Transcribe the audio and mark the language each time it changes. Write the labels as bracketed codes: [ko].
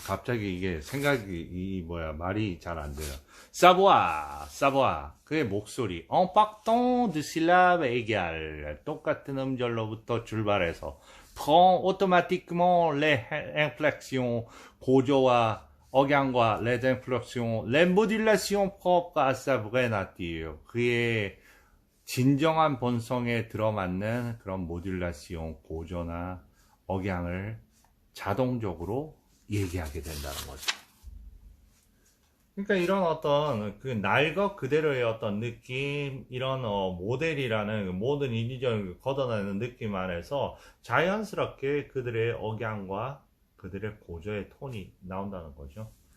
[ko] 갑자기 이게 생각이 말이 잘 안 돼요. [fr] savoir [ko] 그의 목소리 [fr] en partant de syllabes égales [ko] 똑같은 음절로부터 출발해서 [fr] prend automatiquement les inflexions [ko] 고조와 억양과 [fr] les inflexions, les modulations propres à sa vraie nature. [ko] 그의 진정한 본성에 들어맞는 그런 모듈라시온, 고조나 억양을 자동적으로 얘기하게 된다는 거죠. 그러니까 이런 어떤 그 날 것 그대로의 어떤 느낌, 이런 모델이라는 모든 인위적인 걷어내는 느낌 안에서 자연스럽게 그들의 억양과 그들의 고조의 톤이 나온다는 거죠.